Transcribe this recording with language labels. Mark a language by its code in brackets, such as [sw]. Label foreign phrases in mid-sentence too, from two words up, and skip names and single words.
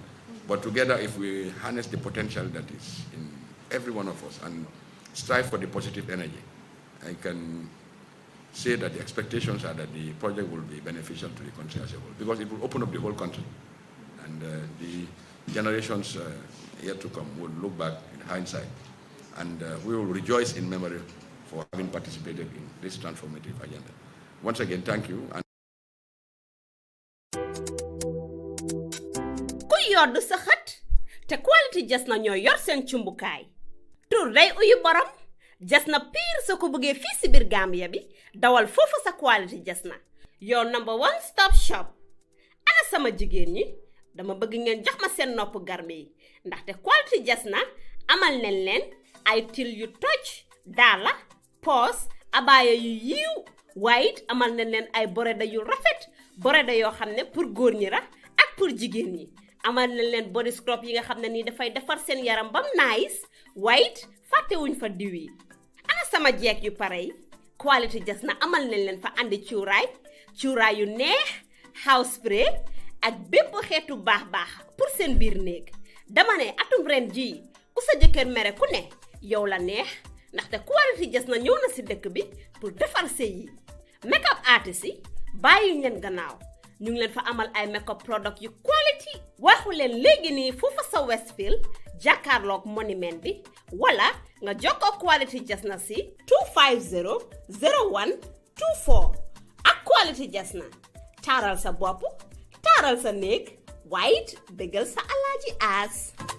[en] But together, if we harness the potential that is in every one of us and strive for the positive energy, I can say that the expectations are that the project will be beneficial to the country as a whole, because it will open up the whole country. And the generations yet to come will look back in hindsight, and we will rejoice in memory for having participated in this transformative agenda. Once again, thank you. And [wo] yoddu sa xat te quality jasna ñoo yor seen cumbukaay tur day uyu borom jasna pire sa ko bëggee fii si biir Gambia bi dawal foofu sa quality jasna [en] your number one stop shop. [wo] Ana sama jigéen ñi dama bëgg ngeen jox ma seen nopp garme yi ndaxte quality jasna amal nañ leen ay til yu toj daala poos abaya yu yiiw waaye it amal nañ leen ay boreda yu rafet boreda yoo xam ne pour góor ñi la ak pour jigéen ñi. amal nañ leen [en] body scrub [wo] yi nga xam ne nii dafay defar seen yaram bam [en] nice white [wo] fàttewuñ fa diw yi. Ana sama jeeg yu pare yi quality jasna amal nañ leen fa andi cuuraay yu neex [en] house spray [wo] ak bépp xeetu baax pour seen biir néeg. dama ne atum ren ji ku sa jëkkër mere ku ne yow la neex ndaxte quality jasna ñëw na si dëkk bi pour defar sëy yi. [en] makeup artist [wo] yi bàyyi leen gannaaw ñu ngi leen fa amal ay [en] makeup product [wo] yu quality waxu leen léegi nii foofu sa Westfield jàkkaarloog monument bi wala nga jokkoo quality jasna si 250 0124 ak quality jasna taaral sa bopp taaral sa néeg waaye it bégal sa alaaji aas.